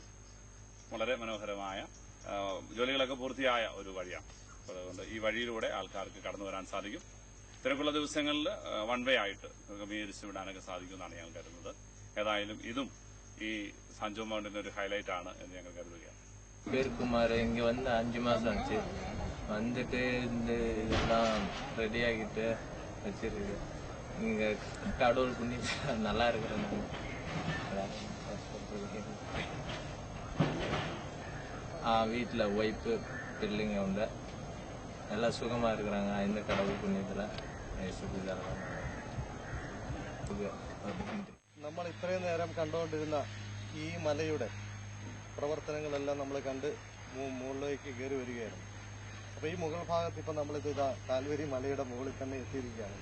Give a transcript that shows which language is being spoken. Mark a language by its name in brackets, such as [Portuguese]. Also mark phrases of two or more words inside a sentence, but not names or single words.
[Malayalam] വളരെ മനോഹരമായ ജോലികളൊക്കെ പൂർത്തിയായ ഒരു വഴിയാണ്. അതുകൊണ്ട് ഈ വഴിയിലൂടെ ആൾക്കാർക്ക് കടന്നു വരാൻ സാധിക്കും. തിരക്കുള്ള ദിവസങ്ങളിൽ [English] one way [Malayalam] ആയിട്ട് ക്രമീകരിച്ചു വിടാനൊക്കെ സാധിക്കുമെന്നാണ് ഞങ്ങൾ കരുതുന്നത്. ഏതായാലും ഇതും ഈ സാൻജോ മൗണ്ടിന്റെ ഒരു ഹൈലൈറ്റ് ആണ് എന്ന് ഞങ്ങൾ കരുതുകയാണ്. [Tamil] பேர் குமார். இங்கே வந்து 5 மாதம் ஆச்சு. வந்துட்டு இந்த இதெல்லாம் ரெடி ஆகிட்டு வச்சிருக்கு. இங்கே கடவுள் புண்ணி நல்லா இருக்கிறேன். வீட்டில் ஒய்ஃபு பிள்ளைங்க உண்டு, நல்லா சுகமாக இருக்கிறாங்க. இந்த கடவுள் புண்ணியத்தில் [Malayalam] നമ്മൾ ഇത്രയും നേരം കണ്ടുകൊണ്ടിരുന്ന ഈ മലയുടെ പ്രവർത്തനങ്ങളെല്ലാം നമ്മൾ കണ്ട് മുകളിലേക്ക് കയറി വരികയായിരുന്നു. അപ്പോൾ ഈ മുകൾ ഭാഗത്ത് ഇപ്പം നമ്മളിത് കാൽവരി മലയുടെ മുകളിൽ തന്നെ എത്തിയിരിക്കുകയാണ്.